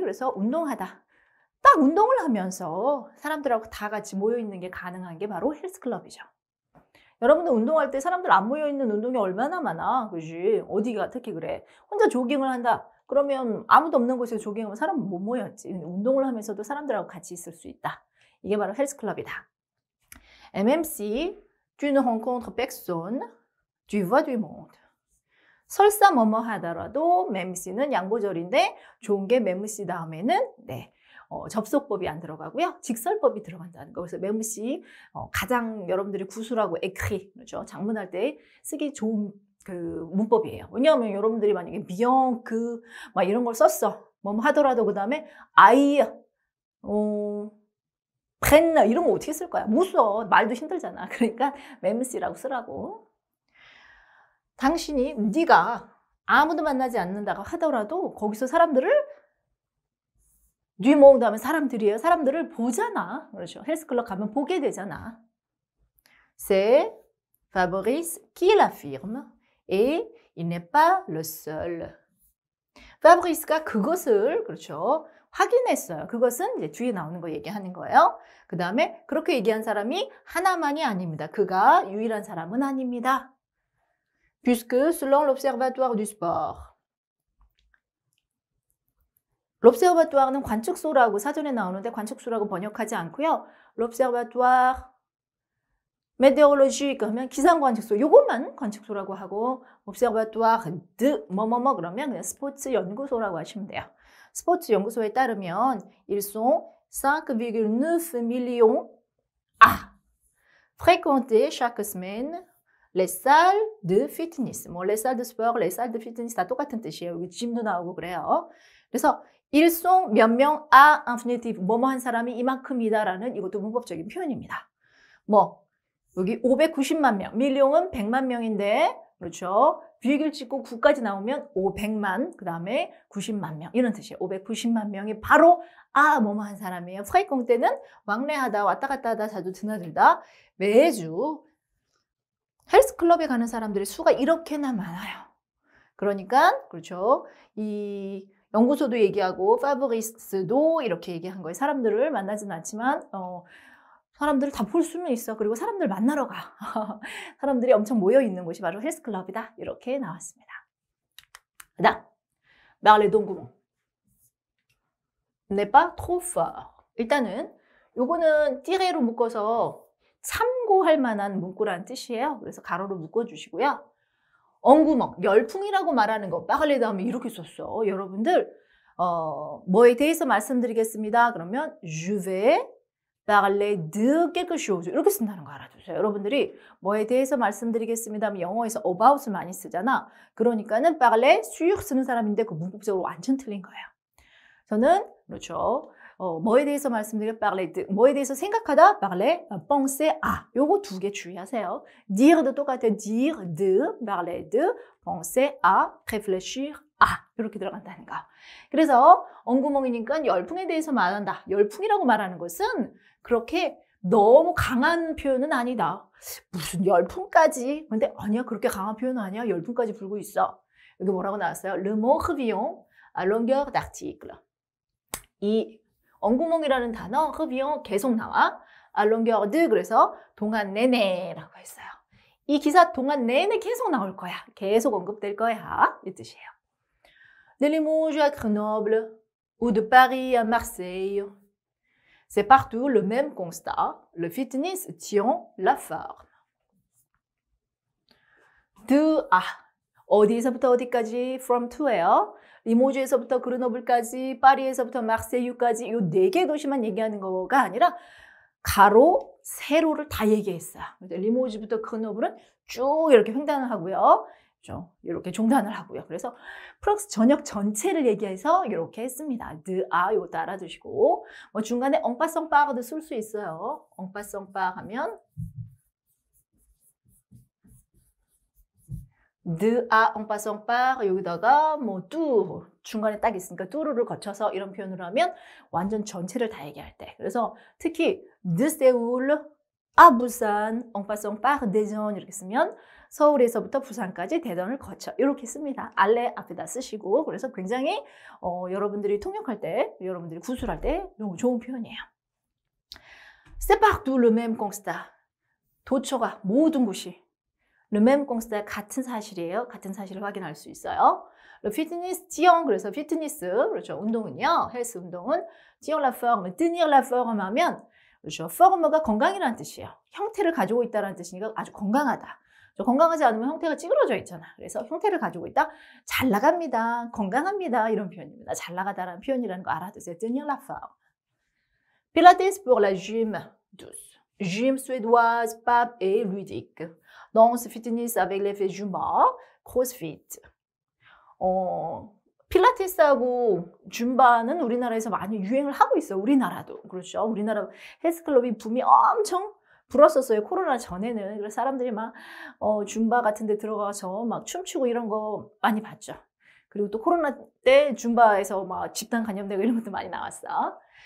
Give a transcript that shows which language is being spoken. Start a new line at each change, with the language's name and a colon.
Korean: 그래서 운동하다. 딱 운동을 하면서 사람들하고 다 같이 모여 있는 게 가능한 게 바로 헬스클럽이죠. 여러분들 운동할 때 사람들 안 모여 있는 운동이 얼마나 많아, 그지? 어디가 특히 그래? 혼자 조깅을 한다. 그러면 아무도 없는 곳에서 조깅하면 사람 못 모였지. 근데 운동을 하면서도 사람들하고 같이 있을 수 있다. 이게 바로 헬스클럽이다.
French: Même si tu ne rencontres personne, tu vois du monde.
Korean: 설사 뭐뭐 하더라도 mem시는 양보절인데 좋은 게 mem시 다음에는 접속법이 안 들어가고요. 직설법이 들어간다는 거. 그래서 mem시 가장 여러분들이 구술하고 écrit, 그렇죠? 장문할 때 쓰기 좋은 그 문법이에요. 왜냐하면 여러분들이 만약에 bien, que 막 이런 걸 썼어. 뭐뭐 하더라도 그 다음에 I, prenne 이런 거 어떻게 쓸 거야? 못 써. 말도 힘들잖아. 그러니까 mem시라고 쓰라고. 당신이 네가 아무도 만나지 않는다고 하더라도 거기서 사람들을 du monde 하면 사람들이에요. 사람들을 보잖아. 그렇죠. 헬스클럽 가면 보게 되잖아.
French: C'est Fabrice qui l'affirme et il n'est pas le seul.
Korean: 파브리스가 그것을 그렇죠. 확인했어요. 그것은 이제 뒤에 나오는 거 얘기하는 거예요. 그 다음에 그렇게 얘기한 사람이 하나만이 아닙니다. 그가 유일한 사람은 아닙니다.
French: Puisque selon l'Observatoire du sport.
Korean: l'Observatoire는 관측소라고 사전에 나오는데 관측소라고 번역하지 않고요. l'Observatoire météorologique 하면 기상관측소, 요것만 관측소라고 하고 Observatoire de 뭐뭐뭐 그러면 그냥 스포츠 연구소라고 하시면 돼요. 스포츠 연구소에 따르면
French: ils sont 5,9 millions à fréquenter chaque semaine les salles de fitness. 뭐 les salles de sport, les salles de fitness
Korean: 다 똑같은 뜻이에요. 여기 짐도 나오고 그래요. 그래서
French: ils sont 몇 명 à infinitif,
Korean: 뭐뭐 한 사람이 이만큼이다라는 이것도 문법적인 표현입니다. 뭐 여기 590만 명, 밀용은 100만 명인데 그렇죠. 비길 찍고 9까지 나오면 500만, 그 다음에 90만 명 이런 뜻이에요. 590만 명이 바로 뭐뭐 한 사람이에요. 프라이콩 때는 왕래하다, 왔다 갔다 하다, 자주 드나들다 매주 헬스클럽에 가는 사람들의 수가 이렇게나 많아요. 그러니까 그렇죠. 이 연구소도 얘기하고 파브리스도 이렇게 얘기한 거예요. 사람들을 만나지는 않지만 사람들을 다 볼 수는 있어. 그리고 사람들 만나러 가. 사람들이 엄청 모여 있는 곳이 바로 헬스클럽이다. 이렇게 나왔습니다.
French: 그다음 vers les d'engouement. n'est pas trop fort.
Korean: 일단은 요거는 띠레로 묶어서 참고할 만한 문구라는 뜻이에요. 그래서 가로로 묶어주시고요. 엉구멍, 열풍이라고 말하는 거 빠글레 다음에 이렇게 썼어. 여러분들 뭐에 대해서 말씀드리겠습니다. 그러면
French: je vais parler de quelque chose
Korean: 이렇게 쓴다는 거 알아두세요. 여러분들이 뭐에 대해서 말씀드리겠습니다 하면 영어에서 about을 많이 쓰잖아. 그러니까는 parler sur 쓰는 사람인데 그 문법적으로 완전 틀린 거예요. 저는 그렇죠. 뭐에 대해서 말씀드려 parler de, 뭐에 대해서 생각하다 parler, penser à 요거 두 개 주의하세요.
French: dire도
Korean: 똑같아요.
French: dire de, parler de, penser à, réfléchir à
Korean: 이렇게 들어간다는 거. 그래서 엉구멍이니까 열풍에 대해서 말한다. 열풍이라고 말하는 것은 그렇게 너무 강한 표현은 아니다. 무슨 열풍까지? 근데 아니야, 그렇게 강한 표현은 아니야. 열풍까지 불고 있어. 여기 뭐라고 나왔어요?
French: Le mot revient à longueur d'article.
Korean: 이 엉구멍이라는 단어 revient 계속 나와.
French: à longueur de
Korean: 그래서 동안 내내라고 했어요. 이 기사 동안 내내 계속 나올 거야. 계속 언급될 거야. 이 뜻이에요.
French: De Limoges à Grenoble ou de Paris à Marseille. C'est partout le même constat. Le fitness tient la forme.
Korean: De à 어디에서부터 어디까지?
English: From to where?
Korean: 리모주에서부터 그르노블까지, 파리에서부터 마르세유까지 이 4개 도시만 얘기하는 거가 아니라 가로, 세로를 다 얘기했어요. 리모주부터 그르노블은 쭉 이렇게 횡단을 하고요. 이렇게 종단을 하고요. 그래서 프랑스 전역 전체를 얘기해서 이렇게 했습니다. de à 이것도 알아두시고 뭐 중간에
French: en passant par
Korean: 도 쓸 수 있어요. en passant par 하면 de à en passant par 여기다가 뭐 tour 중간에 딱 있으니까 tour를 거쳐서 이런 표현을 하면 완전 전체를 다 얘기할 때. 그래서 특히
French: de Séoul à Busan en passant par Daejeon
Korean: 이렇게 쓰면 서울에서부터 부산까지 대전을 거쳐 이렇게 씁니다. 알레 앞에다 쓰시고 그래서 굉장히 여러분들이 통역할 때, 여러분들이 구술할 때 너무 좋은 표현이에요.
French: C'est partout le même constat.
Korean: 도처가 모든 곳이
French: le même constat
Korean: 같은 사실이에요. 같은 사실을 확인할 수 있어요.
French: Le fitness tient
Korean: 그래서 피트니스 그렇죠. 운동은요. 헬스 운동은
French: tient la forme, tenir la forme
Korean: 하면 그렇죠. forme가 건강이라는 뜻이에요. 형태를 가지고 있다는 뜻이니까 아주 건강하다. 건강하지 않으면 형태가 찌그러져 있잖아. 그래서 형태를 가지고 있다. 잘 나갑니다. 건강합니다. 이런 표현입니다. 잘 나가다라는 표현이라는 거 알아두세요.
French: tenir la forme. Pilates pour la gym douce. Gym suédoise, pape et ludique. Danse fitness avec l'effet Zumba, crossfit.
Korean: 필라테스하고 줌바는 우리나라에서 많이 유행을 하고 있어요. 우리나라도. 그렇죠. 우리나라 헬스클럽이 붐이 엄청 불었었어요. 코로나 전에는. 그래서 사람들이 막 줌바 같은 데 들어가서 막 춤추고 이런 거 많이 봤죠. 그리고 또 코로나 때 줌바에서 막 집단 감염되고 이런 것도 많이 나왔어.